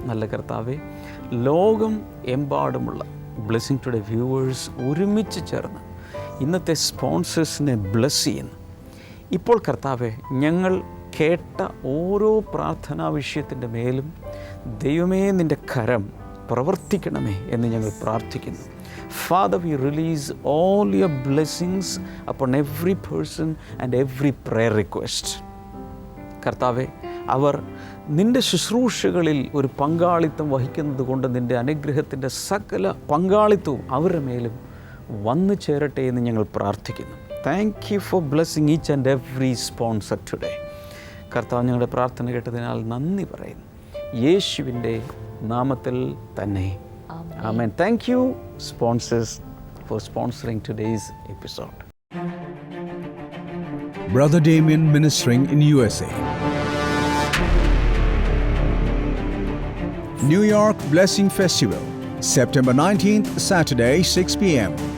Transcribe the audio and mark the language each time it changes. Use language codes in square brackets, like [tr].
[ml] നല്ല കർത്താവേ, ലോകം എമ്പാടുമുള്ള ബ്ലെസ്സിങ് ടുഡേ വ്യൂവേഴ്സ് ഒരുമിച്ച് ചേർന്ന് ഇന്നത്തെ സ്പോൺസേഴ്സിനെ ബ്ലെസ് ചെയ്യുന്നു. ഇപ്പോൾ കർത്താവേ, ഞങ്ങൾ കേട്ട ഓരോ പ്രാർത്ഥനാ വിഷയത്തിൻ്റെ മേലും ദൈവമേ നിൻ്റെ കരം പ്രവർത്തിക്കണമേ എന്ന് ഞങ്ങൾ പ്രാർത്ഥിക്കുന്നു. [en] Father, we release all your blessings upon every person and every prayer request. [ml] കർത്താവെ, അവർ നിൻ്റെ ശുശ്രൂഷകളിൽ ഒരു പങ്കാളിത്തം വഹിക്കുന്നത് കൊണ്ട് നിൻ്റെ അനുഗ്രഹത്തിൻ്റെ സകല പങ്കാളിത്തവും അവരുടെ മേലും വന്നു ചേരട്ടെ എന്ന് ഞങ്ങൾ പ്രാർത്ഥിക്കുന്നു. [en] Thank you for blessing each and every sponsor today. [ml] കർത്താവ്, ഞങ്ങളുടെ പ്രാർത്ഥന കേട്ടതിനാൽ നന്ദി പറയുന്നു, യേശുവിൻ്റെ നാമത്തിൽ തന്നെ. [en] Amen. Thank you, sponsors, for sponsoring today's episode. Brother Damien ministering in USA. New York Blessing Festival, September 19th, Saturday, 6 p.m.